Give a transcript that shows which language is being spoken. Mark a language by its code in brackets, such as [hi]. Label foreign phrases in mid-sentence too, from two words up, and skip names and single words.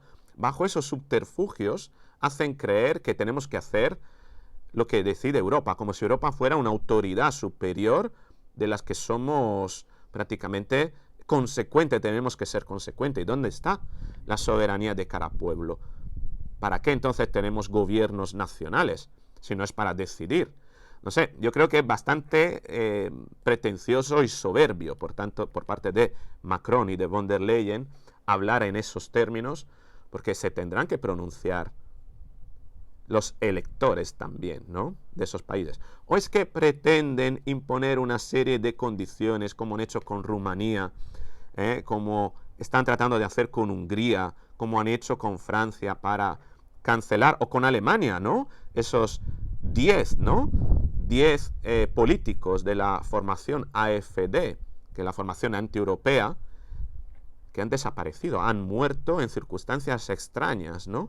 [es] Bajo esos subterfugios hacen creer que tenemos que hacer lo que decide Europa, como si Europa fuera una autoridad superior de las que somos prácticamente consecuentes, tenemos que ser consecuentes. ¿Y dónde está la soberanía de cada pueblo? ¿Para qué entonces tenemos gobiernos nacionales si no es para decidir? No sé, yo creo que es bastante pretencioso y soberbio, por tanto, por parte de Macron y de von der Leyen, hablar en esos términos, porque se tendrán que pronunciar los electores también, ¿no?, de esos países. ¿O es que pretenden imponer una serie de condiciones, como han hecho con Rumanía, como están tratando de hacer con Hungría, como han hecho con Francia para cancelar, o con Alemania, ¿no?, esos 10, ¿no?, 10 políticos de la formación AfD, que es la formación antieuropea, que han desaparecido, han muerto en circunstancias extrañas, ¿no?